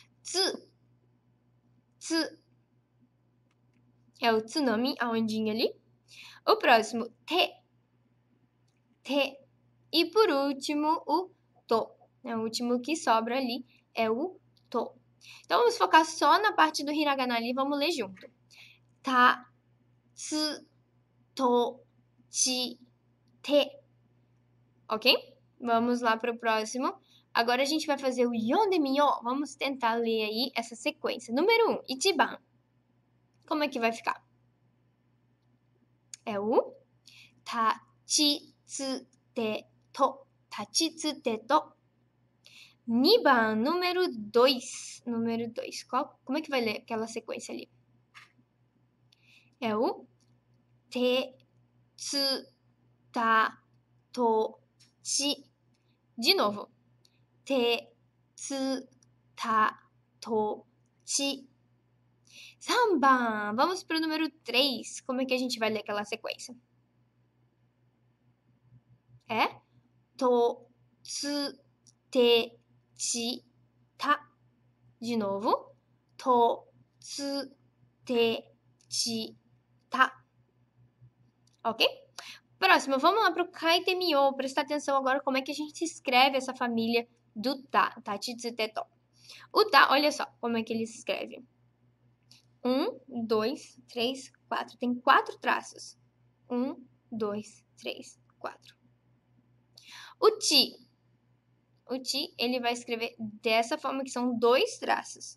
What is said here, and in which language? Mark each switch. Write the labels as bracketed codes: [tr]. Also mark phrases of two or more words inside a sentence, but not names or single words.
[ja] Ti. Tsu. Tsu. [pt] É o tsunami, a ondinha ali. O próximo, [ja] te. Te. [pt] E por último, o to. O último que sobra ali é o to. Então, vamos focar só na parte do hiragana ali. Vamos ler junto. [ja] Ta, tsu, to, chi, te. [pt] Ok? Vamos lá para o próximo. Agora a gente vai fazer o yondemiyo. Vamos tentar ler aí essa sequência. Número 1, ichiban. Como é que vai ficar? É o tachitsute-to. [ja] Tachitsute-to. [pt] 2番, número 2. Número 2. Como é que vai ler aquela sequência ali? [ja] É o te, tsu, ta, to, chi. [pt] De novo. [ja] Te, tsu, ta, to, chi. [pt] 3番. Vamos para o número 3. Como é que a gente vai ler aquela sequência? [ja] É to, tsu, te, chi, ta. [pt] De novo. [ja] To, tsu, te, chi, ta. [pt] Ok? Próximo, vamos lá para o kaitemiyo. Prestar atenção agora como é que a gente escreve essa família do ta. [ja] Tachitsuteto. [pt] O ta, olha só como é que ele se escreve. 1, 2, 3, 4. Tem 4 traços. 1, 2, 3, 4. O ti. O ti, ele vai escrever dessa forma, que são 2 traços.